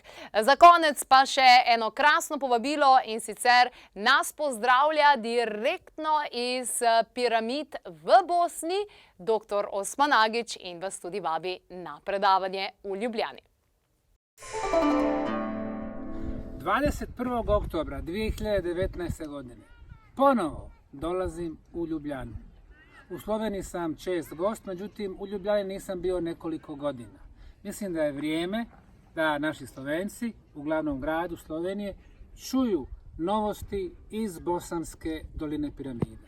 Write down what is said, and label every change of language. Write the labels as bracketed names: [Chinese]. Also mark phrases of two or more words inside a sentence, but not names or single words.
[Slovenian] Za konec pa še eno krasno povabilo in sicer nas pozdravlja direktno iz piramid v Bosni dr. Osman Agić in vas tudi vabi na predavanje v Ljubljani. [Bosnian] 21. oktobra 2019. godine ponovo dolazim u Ljubljanu. U Sloveniji sam čest gost, međutim u Ljubljani nisam bio nekoliko godina. Mislim da je vrijeme da naši Slovenci u glavnom gradu Slovenije čuju novosti iz Bosanske doline piramida.